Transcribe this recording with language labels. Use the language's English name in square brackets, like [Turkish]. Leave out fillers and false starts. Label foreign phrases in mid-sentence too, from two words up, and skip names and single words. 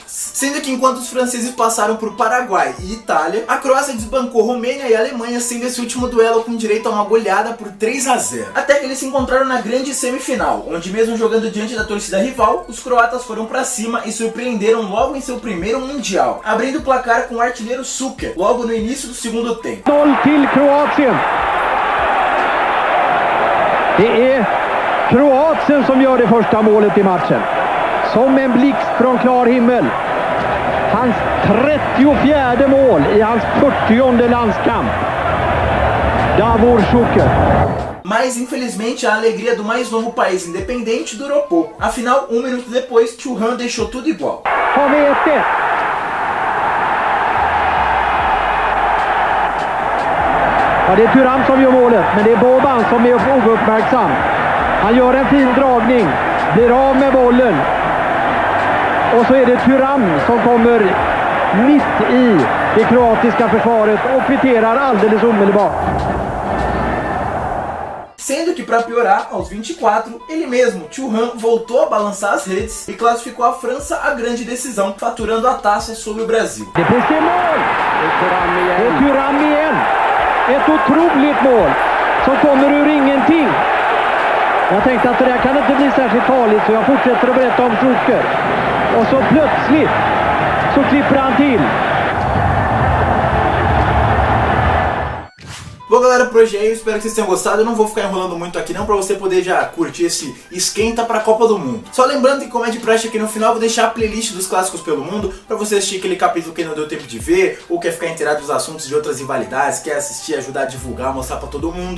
[Portuguese] Sendo que enquanto os franceses passaram por Paraguai e Itália, a Croácia desbancou Romênia e Alemanha, sendo esse último duelo com direito a uma goleada por 3-0. Até que eles se encontraram na grande semifinal, onde mesmo jogando diante da torcida rival, os croatas foram pra cima e surpreenderam logo em seu primeiro mundial, abrindo o placar com o artilheiro Šuker, logo no início do segundo tempo. [Swedish] 0 till Kroatien. Det är Kroatien som gör det första målet i matchen. Som en blixt från klar himmel. Hans 34:e mål i hans 40:e landskamp. Davor Šuker. [Portuguese] Mas infelizmente a alegria do mais novo país independente durou pouco. Afinal, 1 minuto depois, Thuram deixou tudo igual. [Swedish] Har vi 1-1. Ja, det är Thuram som gör målet, men det är Boban som är ouppmärksam. Han gör en fin dragning, blir av med bollen. Och så är det Thuram som kommer mitt i det kroatiska försvaret och kvitterar alldeles omedelbart. [Portuguese] Sendo que, para piorar, aos 24, ele mesmo, Thuram, voltou a balançar as redes e classificou a França à grande decisão, faturando a taça sobre o Brasil. Depois tem [Swedish] mål! Det är Thuram igen! Ett otroligt mål som kommer ur ingenting. Jag tänkte att det där kan inte bli särskilt farligt, så jag fortsätter att berätta om Šuker. Och så plötsligt så klipper han till. [Portuguese] Bom galera, por hoje é isso, espero que vocês tenham gostado. Eu não vou ficar enrolando muito aqui não, pra você poder já curtir esse esquenta pra Copa do Mundo. Só lembrando que, como é de praxe aqui no final, eu vou deixar a playlist dos clássicos pelo mundo, pra você assistir aquele capítulo que não deu tempo de ver, ou quer ficar inteirado dos assuntos de outras rivalidades, quer assistir, ajudar a divulgar, mostrar pra todo mundo.